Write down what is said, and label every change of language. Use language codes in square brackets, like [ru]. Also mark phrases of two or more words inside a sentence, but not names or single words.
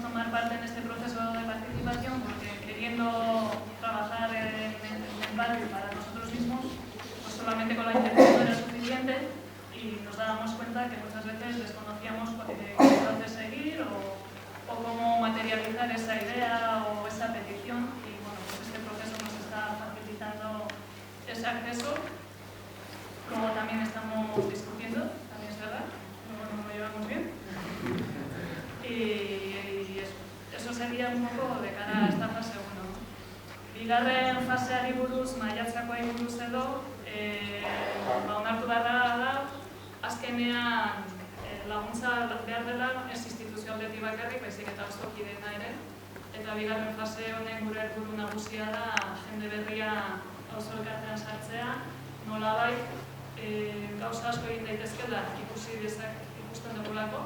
[es] parte en este proceso de participación porque queriendo trabajar en el barrio para nosotros mismos, pues solamente con la intención no era suficiente y nos dábamos cuenta que muchas veces desconocíamos qué hacer seguir o cómo materializar esa idea o esa petición y bueno, pues este proceso nos está facilitando ese acceso, como también estamos discutiendo, también es verdad, nos lo llevamos bien. Y eso sería un poco de cara a esta fase 1. [eu] Bigarren faseari buruz, maiatzakoari buruz edo, onartu beharra da, azkenean laguntza behar dela ez instituzio aldetik bakarrik, baizik eta auzokidena ere. Eta bigarren fase honen gure helburu nagusia da jende berria auzo elkartean sartzea, nolabait gauza asko egin daitezkeela ikusten dugulako.